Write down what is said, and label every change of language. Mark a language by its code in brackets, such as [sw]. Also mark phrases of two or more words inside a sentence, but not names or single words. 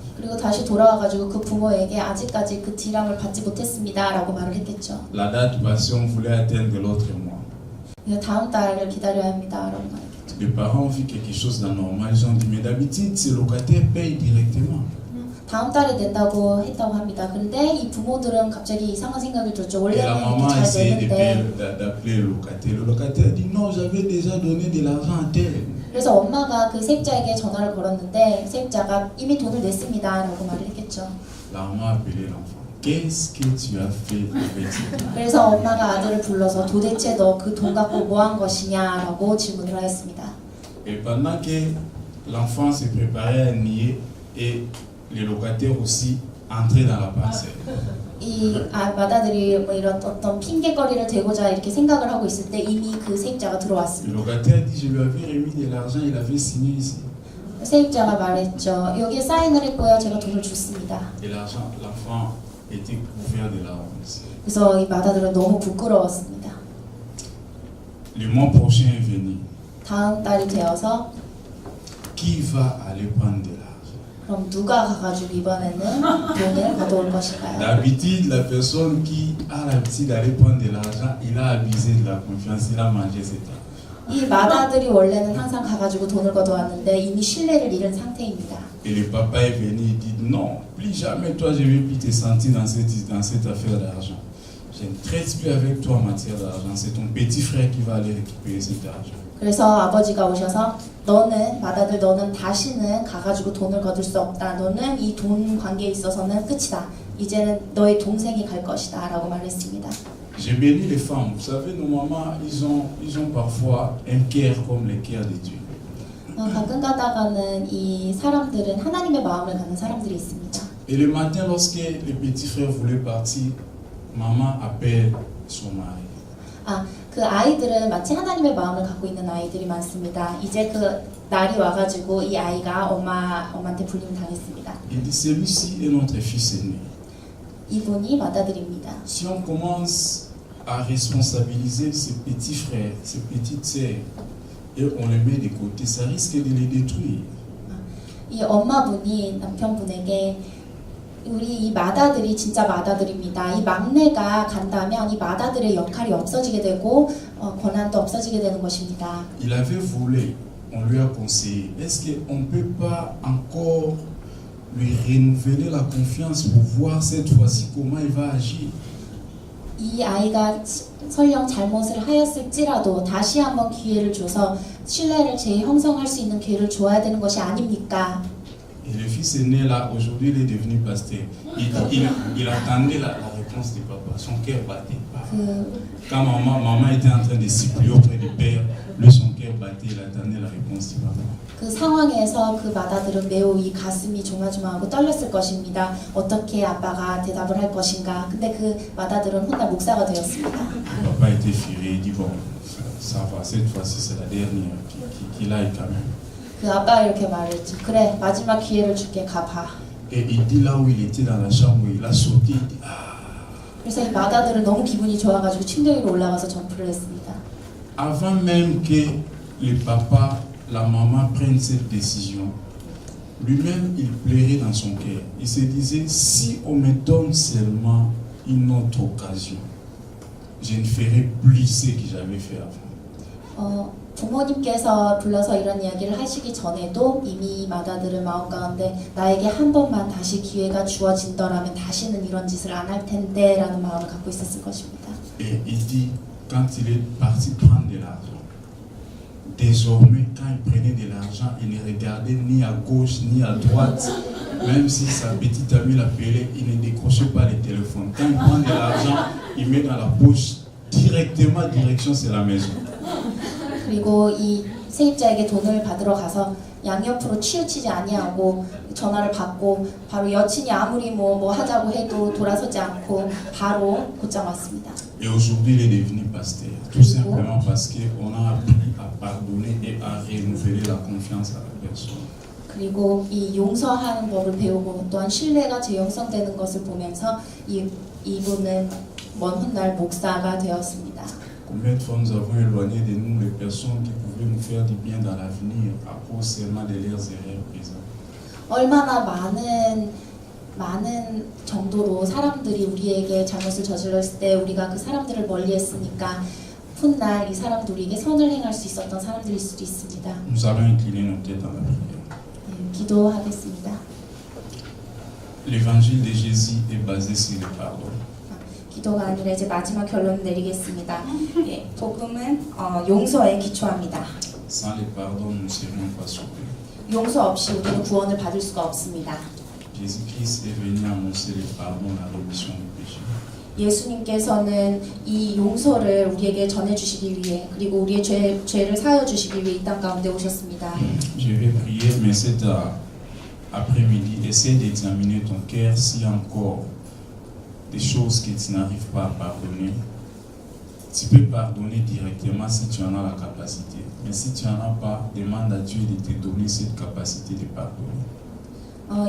[ko] 그리고 다시 돌아와가지고 그 부모에게 아직까지 그 디람을 받지 못했습니다라고 말을 했겠죠. [fr] La date passée, on voulait atteindre l'autre mois. [ko] 다음 달을 기다려야 합니다라고 말했겠죠. [fr] Les parents ont vu quelque chose d'anormal. Ils ont dit, mais d'habitude, ces locataires payent directement. [ko] 다음 달에 낸다고 했다고 합니다. 근데 이 부모들은 갑자기 이상한 생각이 들었죠. [fr] Et la [ko] 원래는 [fr] maman a [ko] 이렇게 잘 [fr] essayé [ko] 내는데. [fr] d'appeler le locataire. Le locataire dit, non, j'avais déjà donné de l'argent à tel. [ko] 그래서 엄마가 그 세입자에게 전화를 걸었는데 세입자가 이미 돈을 냈습니다라고 말을 했겠죠. [fr] La maman a appelé l'enfant. Qu'est-ce que tu as fait avec cet argent? [ko] 그래서 엄마가 아들을 불러서 도대체 너 그 돈 갖고 뭐 한 것이냐라고 질문을 하였습니다. [fr] Et pendant que l'enfant se préparait à nier, et les locataires aussi entraient dans la parcelle. [ko] 이 마다들이 뭐 이런 어떤 핑계거리를 대고자 이렇게 생각을 하고 있을 때 이미 그 세입자가 [fr] Le [ko] 들어왔습니다. [fr] locataire dit, je lui avais remis de l'argent, il avait signé ici. [ko] 세입자가 말했죠. 여기에 사인을 했고요. 제가 돈을 줬습니다. [fr] Et l'argent, l'enfant était couvert de la honte. [ko] 그래서 이 마다들은 너무 부끄러웠습니다. [fr] Le mois prochain est venu. [ko] 다음 달이 되어서 [fr] Qui va aller prendre de l'argent? [ko] 그럼 누가 가가지고 이번에는 돈을 가져올 것인가요? [fr] D'habitude, la personne qui a l'habitude d'aller prendre de l'argent, il a abusé de la confiance, il a mangé cet argent. [ko] 이 마다들이 원래는 항상 가가지고 돈을 걷어왔는데 이미 신뢰를 잃은 상태입니다. [fr] Et le papa est venu et dit, non, plus jamais toi je ne vais plus te sentir dans cette affaire d'argent. Je ne traite plus avec toi en matière d'argent, c'est ton petit frère qui va aller récupérer cet argent. [ko] 그래서 아버지가 오셔서 너는 마다들 너는 다시는 가가지고 돈을 거둘 수 없다. 너는 이 돈 관계에 있어서는 끝이다. 이제는 너의 동생이 갈 것이다 라고 말했습니다. [fr] J'ai béni les femmes. Vous savez, nos mamans, ils ont parfois un cœur comme le cœur de Dieu. [ko] 가끔 가다가는 이 사람들은 하나님의 마음을 갖는 사람들이 있습니다. [fr] Et le matin, lorsque le petit frère voulait partir, maman appelle son mari. [ko] 그 아이들은 마치 하나님의 마음을 갖고 있는 아이들이 많습니다. 이제 그 날이 와가지고 이 아이가 엄마한테 불림 당했습니다. [fr] Il dit, celui-ci est notre fils aîné. [ko] 이분이 마다들입니다. [fr] Si on commence à responsabiliser ses petits frères, ses petites sœurs, et on les met de côté, ça risque de les détruire. [ko] 이 엄마분이 남편분에게 우리 이 마다들이 진짜 마다들입니다. 이 막내가 간다면 이 마다들의 역할이 없어지게 되고 권한도 없어지게 되는 것입니다. [fr] Il avait volé, on lui a conseillé. Est-ce qu'on ne peut pas encore lui renouveler la confiance pour voir cette fois-ci comment il va agir? [ko] 이 아이가 설령 잘못을 하였을지라도 다시 한번 기회를 줘서 신뢰를 재형성할 수 있는 기회를 줘야 되는 것이 아닙니까? [fr] Et le fils aîné là, aujourd'hui il est devenu pasteur. Il attendait la réponse du papa. Son cœur battait. Quand maman était en train de supplier auprès du père, lui son cœur battait, il attendait la réponse du papa. [ko] 그 상황에서 그 맏아들은 매우 이 가슴이 조마조마하고 떨렸을 것입니다. 어떻게 아빠가 대답을 할 것인가. 근데 그 맏아들은 훗날 목사가 되었습니다. [fr] Papa était furieux, il dit bon, ça va, cette fois-ci c'est la dernière, qu'il aille quand même. [ko] 그 아빠가 이렇게 말했죠. 그래, 마지막 기회를 줄게, 가봐. [fr] Et il dit là où il était dans la chambre, il a sauté, il dit ah. [ko] 그래서 이 맏아들은 너무 기분이 좋아가지고 침대 위로 올라가서 점프를 했습니다. [fr] Avant même que le papa, la maman prennent cette décision, lui-même il pleurait dans son cœur. Il se disait si on me donne seulement une autre occasion, je ne ferai plus ce que j'avais fait avant. [ko] 부모님께서 불러서 이런 이야기를 하시기 전에도 이미 맏아들은 마음 가운데 나에게 한 번만 다시 기회가 주어진다면 다시는 이런 짓을 안 할 텐데 라는 마음을 갖고 있었을 것입니다. [fr] Et il dit quand il est parti prendre de l'argent, désormais quand il prenait de l'argent, il ne regardait ni à gauche ni à droite, même si sa petite amie l'appelait, il ne décrochait pas le téléphone. Quand il prend de l'argent, il met dans la poche directement direction c'est la maison. [ko] 그리고 이 세입자에게 돈을 받으러 가서 양옆으로 치우치지 아니하고 전화를 받고 바로 여친이 아무리 뭐 하자고 해도 돌아서지 않고 바로 곧장 왔습니다. [fr] Et aujourd'hui il est devenu pasteur, tout simplement parce qu'on a appris à pardonner et à renouveler la confiance à la personne. [ko] 그리고 이 용서하는 법을 배우고 또한 신뢰가 재형성되는 것을 보면서 이분은 먼 훗날 목사가 되었습니다. [fr] Combien de fois nous avons éloigné de nous les personnes qui pouvaient nous faire du bien dans l'avenir à cause seulement de leurs erreurs présentes. [ko] 얼마나 많은 정도로 사람들이 우리에게 잘못을 저질렀을 때 우리가 그 사람들을 멀리했으니까 훗날 이 사람도 우리에게 선을 행할 수 있었던 사람들일 수도 있습니다. [fr] Nous allons incliner nos têtes dans la prière. [ko] 기도하겠습니다. [fr] L'évangile de Jésus est basé sur le pardon. [ko] 기도가 아니라 이제 마지막 결론을 내리겠습니다. 복음은 용서에 기초합니다. [fr] Sans le pardon, nous ne serions pas sauvés. [ko] 용서 없이 우리는 구원을 받을 수가 없습니다. [fr] Jésus-Christ est venu annoncer le pardon, la rémission du péché. [ko] 예수님께서는 이 용서를 우리에게 전해주시기 위해 그리고 우리의 죄를 사하여 주시기 위해 이 땅 가운데 오셨습니다. [fr] Je vais prier, mais cet après-midi, essaie d'examiner ton cœur s'il y a encore des choses que tu n'arrives pas à pardonner. Tu peux pardonner directement si tu en as la capacité. Mais si tu n'en as pas, demande à Dieu de te donner cette capacité de pardonner.